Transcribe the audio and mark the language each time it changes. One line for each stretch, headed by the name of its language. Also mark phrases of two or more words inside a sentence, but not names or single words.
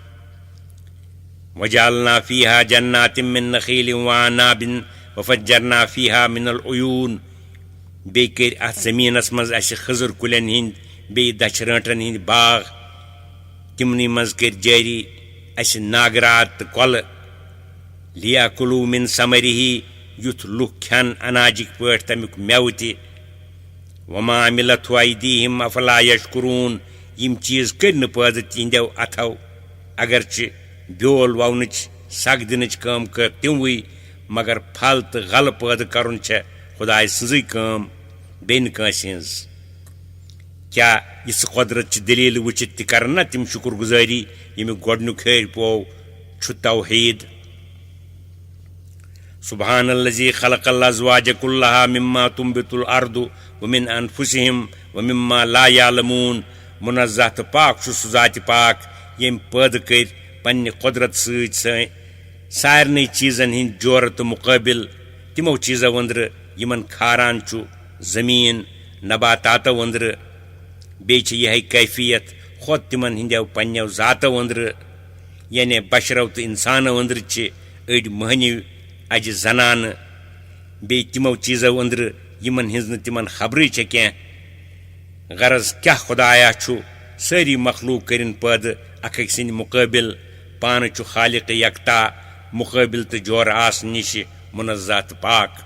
Arabic: وجعلنا فيها جنات من نخيل وعناب وفجرنا فيها من العيون
Kashmiri: بیٚیہِ کٔرۍ اتھ زٔمیٖنس منٛز اسہِ خٔزٕر کُلٮ۪ن ہٕنٛدۍ بیٚیہِ دچھِ رٲنٛٹن ہٕنٛدۍ باغ تِمنٕے منٛز کٔرۍ جٲری اسہِ ناگرات تہٕ کۄلہٕ
Arabic: لیاکلوٗ من ثمرِہ
Kashmiri: یُتھ لُکھ کھٮ۪ن اناجِکۍ پٲٹھۍ تمیُک مٮ۪وٕ تہِ
Arabic: وما عملته ایدیہم افلا یشکرون
Kashmiri: یِم چیٖز کٔرۍ نہٕ پٲدٕ تِہنٛدٮ۪و اتھو اگرچہِ بیول وونٕچ سگ دِنٕچ کٲم کٔر تِموٕے مگر پھل تہٕ غلہٕ پٲدٕ کرُن چھےٚ خۄداے سٕنٛزٕے کٲم بیٚیہِ نہٕ کٲنٛسہِ ہٕنٛز کیٛاہ یِژھ قۄدرت چہِ دٔلیٖلہٕ وٕچھِتھ تہِ کرن نا تِم شُکر گُزٲری ییٚمیُک گۄڈنیُک ہیٚرِ پوو چھُ توحیٖد
Arabic: سبحان الذی خلق الازواج كلها مما تنبت الارض ومن انفسهم ومما لا يعلمون
Kashmiri: منزہ تہٕ پاک چھُ سُہ ذاتِ پاک ییٚمۍ پٲدٕ کٔرۍ پننہِ قۄدرت سۭتۍ سارنٕے چیٖزن ہٕنٛدۍ جورٕ تہٕ مُقٲبِل تِمو چیٖزو أنٛدرٕ یِمن کھاران چھُ زٔمیٖن نباتاتو أنٛدرٕ بیٚیہِ چھِ یِہے کیفیت خۄد تِمن ہٕنٛدٮ۪و پننٮ۪و ذاتو أنٛدرٕ یعنی بشرو تہٕ انسانو أنٛدرٕ چھِ أڑۍ مٔہنِو اجہِ زنانہٕ بیٚیہِ تِمو چیٖزو أنٛدرٕ یِمن ہٕنٛز نہٕ تِمن خبرٕے چھےٚ کینٛہہ غرض کیٛاہ خۄدایا چھُ سٲری مخلوٗق کٔرِنۍ پٲدٕ اکھ أکۍ سٕنٛدِ مُقٲبِل پانہٕ چھُ خالق یکتا مُقٲبِل تہٕ جورٕ آسنہٕ نِشہِ منزہ تہٕ پاک